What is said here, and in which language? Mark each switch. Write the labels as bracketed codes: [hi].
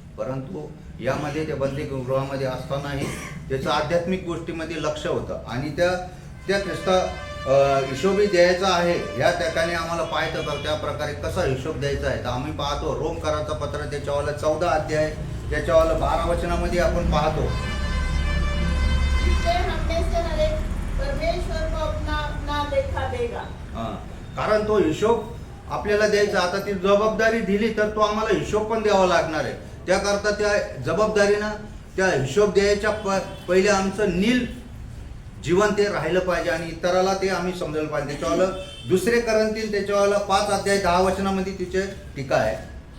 [mr] परंतु यामध्ये त्या बंदीगृहामध्ये असतानाही त्याचं आध्यात्मिक गोष्टीमध्ये लक्ष होतं आणि त्या ख्रिस्ता हिशोबी द्यायचा आहे. या ठिकाणी आम्हाला पाहायचं तर त्या प्रकारे कसा हिशोब द्यायचा आहे तर आम्ही पाहतो रोमकराचं पत्र त्याच्यावाला 14 अध्याय त्याच्यावाला 12 वचनामध्ये आपण पाहतो. [hi] इससे हम में से हर एक परमेश्वर को अपना अपना लेखा देगा. [mr] कारण तो हिशोब आपल्याला द्यायचा. आता ती जबाबदारी दिली तर तो आम्हाला हिशोब पण द्यावा लागणार आहे. त्याकरता त्या जबाबदारीनं त्या हिशोब द्यायच्या पहिले आमचं नील जीवन ते राहिलं पाहिजे आणि इतराला ते आम्ही समजायला पाहिजे. त्याच्यावाला 2 करंथी त्याच्यावाला 5 अध्याय 10 वचनामध्ये तिचे टीका आहे.